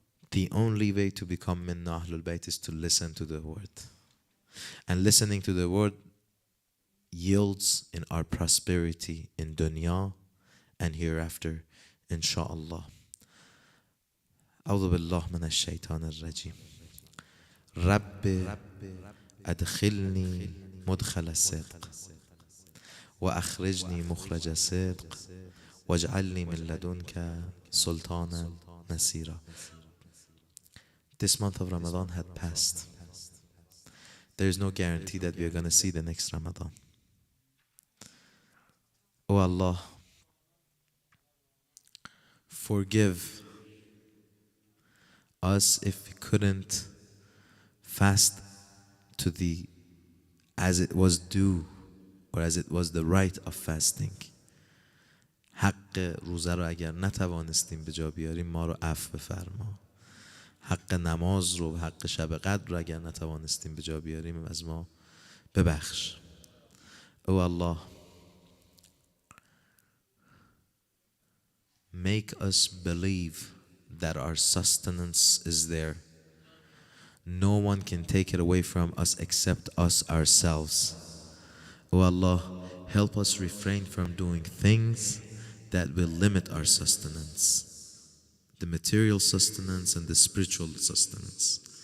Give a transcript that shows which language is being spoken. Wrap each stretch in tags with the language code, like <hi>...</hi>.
<en>The only way to become Minna Ahlul Bayt is to listen to the word. And listening to the word yields in our prosperity in dunya and hereafter, insha'Allah.</en> <ar>أعوذ بالله من الشيطان الرجيم. رب أدخلني مدخل الصدق وأخرجني مخرج الصدق واجعلني من لدنك سلطانا نصيرا.</ar> <en>This month of Ramadan had passed. There is no guarantee that we are going to see the next Ramadan. Oh Allah, forgive us if we couldn't fast to the as it was due or as it was the right of fasting.</en> <fa>حق روزه رو اگر نتوانستیم به جا بیاریم ما رو عفو بفرما. حق نماز رو حق شب قدر رو اگر نتوانستیم به جا بیاریم از ما ببخش.</fa> <en>Oh Allah, make us believe that our sustenance is there. No one can take it away from us except us ourselves. Oh Allah, help us refrain from doing things that will limit our sustenance, the material sustenance and the spiritual sustenance.</en>